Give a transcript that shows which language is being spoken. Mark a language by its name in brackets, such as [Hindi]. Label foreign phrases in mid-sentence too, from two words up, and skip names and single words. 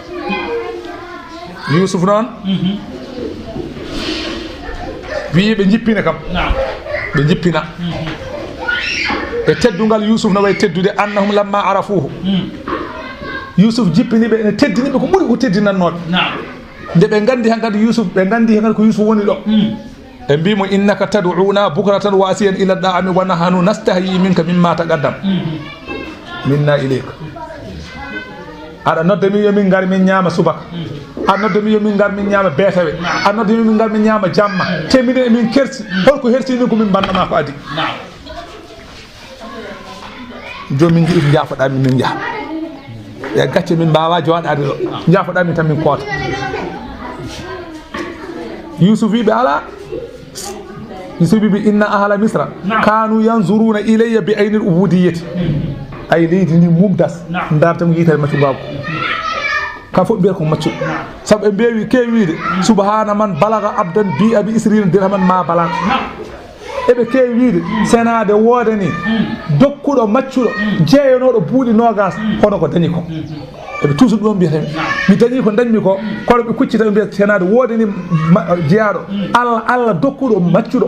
[Fula] Yusuf noon wi ɓe jippina kam ɓe jippina e teddungal Yusuf no way teddude [Arabic] أنهم لما عرفوه [Fula] Yusuf jippiniɓe ene teddiniɓe ko ɓuuri ko teddinannoɓe nde ɓe gandi hankadi Yusuf ɓe gandi hankadi ko Yusuf woni ɗo e mbimo [Arabic] إنك تدعونا بكرة وعشيا إلى الطعام ونحن نستحيي منك مما تقدم منا إليك [Fula] aɗa nodda min yomin gar min ñaama subaka aɗa nodda min yomin gar min ñaama beetawe aɗa nodda min yomin gar min ñaama jamma te minen emin kersi holko hersini ko min mbannama ko adi joni min jiɗi jaafoɗamin min jaaha e gacce min mbawa joɗade ɗo jaafoɗamin tan min koota Yusuf wiɓe ala Yusuf wiɓe [Arabic] إن أهل مصر كانوا ينظرون إلي بعين العبودية [Fula] ay leydi ni mumdas dartam yitere maccu bako ka fof mbiyata ko maccu saabu ɓe mbewi kewiide [Arabic] سبحان من بلغ عبدا بيع بعشرين درهما ما بلغ [Fula] eɓe kewi wiide senade woode ni dokkuɗo maccuɗo jeeyanoɗo buuɗi nogas hono ko dañi ko eɓe toujours ɗum mbiyatami mi dañi ko dañmi ko kono ɓe kuccita ɓe mbiyata senade woode ni jeeyaɗo Allah dokkuɗo maccuɗo